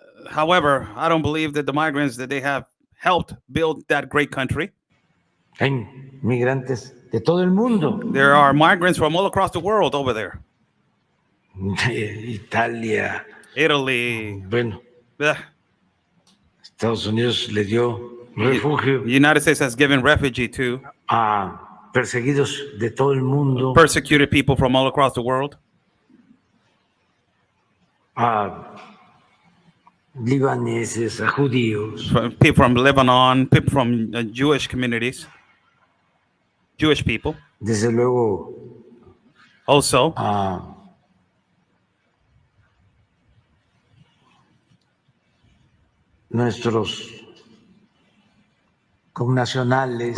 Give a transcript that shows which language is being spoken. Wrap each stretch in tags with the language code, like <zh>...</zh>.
<en>However, I don't believe that the migrants that they have helped build that great country.</en> <es>hay migrantes de todo el mundo,</es> <en>There are migrants from all across the world over there.</en> <es>de Italia,</es> <en>Italy,</en> <es>bueno,</es> <en>the</en> <es>Estados Unidos le dio refugio</es> <en>United States has given refugee to</en> <es>a perseguidos de todo el mundo,</es> <en>persecuted people from all across the world.</en> <es>a libaneses, a judíos,</es> <en>People from Lebanon, people from Jewish communities, Jewish people.</en> <es>desde luego</es> <en>Also,</en> <es>a nuestros connacionales,</es>